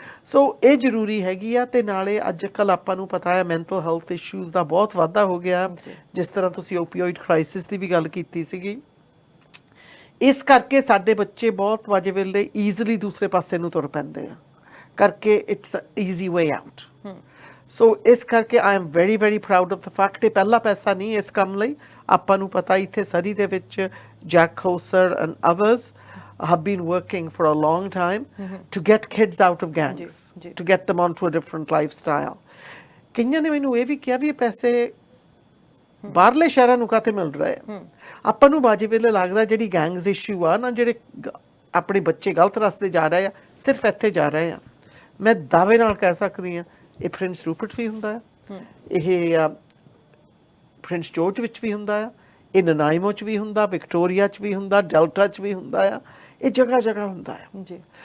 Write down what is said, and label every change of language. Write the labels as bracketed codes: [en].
[pa] ਸੋ ਇਹ ਜ਼ਰੂਰੀ ਹੈਗੀ ਆ। ਤੇ ਨਾਲੇ ਅੱਜ ਕੱਲ੍ਹ ਆਪਾਂ ਨੂੰ ਪਤਾ ਹੈ ਮੈਂਟਲ ਹੈਲਥ ਇਸ਼ੂਜ਼ ਦਾ ਬਹੁਤ ਵਾਧਾ ਹੋ ਗਿਆ, ਜਿਸ ਤਰ੍ਹਾਂ ਤੁਸੀਂ ਓਪੀਓਇਡ ਕ੍ਰਾਈਸਿਸ ਦੀ ਵੀ ਗੱਲ ਕੀਤੀ ਸੀਗੀ। ਇਸ ਕਰਕੇ ਸਾਡੇ ਬੱਚੇ ਬਹੁਤ ਵਾਜੇ ਵੇਲੇ ਈਜ਼ੀਲੀ ਦੂਸਰੇ ਪਾਸੇ ਨੂੰ ਤੁਰ ਪੈਂਦੇ ਆ, ਕਰਕੇ [en] It's easy way out. [pa] ਸੋ ਇਸ ਕਰਕੇ [en] I am very proud of the fact [pa] ਇਹ ਪਹਿਲਾ ਪੈਸਾ ਨਹੀਂ ਇਸ ਕੰਮ ਲਈ। ਆਪਾਂ ਨੂੰ ਪਤਾ ਇੱਥੇ ਸਰੀ ਦੇ ਵਿੱਚ Jack ਹੋਸਰ and others [en] have been working for a long time to get kids out of gangs, to get them onto a different lifestyle. [pa] ਕਈਆਂ ਨੇ ਮੈਨੂੰ ਇਹ ਵੀ ਕਿਹਾ ਵੀ ਇਹ ਪੈਸੇ ਬਾਹਰਲੇ ਸ਼ਹਿਰਾਂ ਨੂੰ ਕਾਹਤੇ ਮਿਲ ਰਹੇ ਆ। ਆਪਾਂ ਨੂੰ ਬਾਜੇ ਵੇਲੇ ਲੱਗਦਾ ਜਿਹੜੀ ਗੈਂਗਸ ਇਸ਼ੂ ਆ ਨਾ, ਜਿਹੜੇ ਆਪਣੇ ਬੱਚੇ ਗਲਤ ਰਸਤੇ ਜਾ ਰਹੇ ਆ, ਸਿਰਫ ਇੱਥੇ ਜਾ ਰਹੇ ਆ। ਮੈਂ ਦਾਅਵੇ ਨਾਲ ਕਹਿ ਸਕਦੀ ਹਾਂ ਇਹ ਪ੍ਰਿੰਸ ਰੂਪਰਟ ਵੀ ਹੁੰਦਾ ਆ, ਇਹ ਪ੍ਰਿੰਸ ਜੋਰਜ ਵਿੱਚ ਵੀ ਹੁੰਦਾ ਆ, ਇਹ ਨਨਾਇਮੋ 'ਚ ਵੀ ਹੁੰਦਾ, ਵਿਕਟੋਰੀਆ 'ਚ ਵੀ ਹੁੰਦਾ, ਡੈਲਟਾ 'ਚ ਵੀ ਹੁੰਦਾ ਆ, ਇਹ ਜਗ੍ਹਾ ਹੁੰਦਾ ਆ ਜੀ।